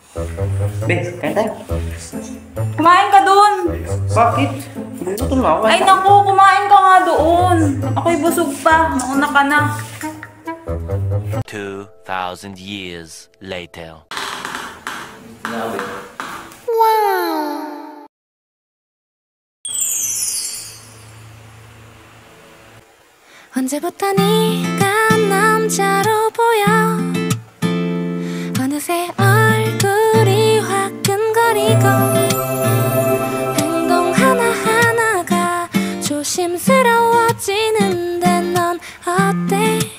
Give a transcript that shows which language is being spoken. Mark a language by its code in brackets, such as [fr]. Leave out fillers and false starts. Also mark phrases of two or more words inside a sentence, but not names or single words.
[tl] Be, kain tayo. Kumain ka doon. Bakit? Gutom na ako. Ay naku, kumain ka nga doon. Ako'y busog pa. Mauna ka na. [en] 2,000 years later. [ko] 언제부터 네가 남자로 보여 어느새 얼굴이 화끈거리고 행동 하나하나가 조심스러워지는데 넌 어때?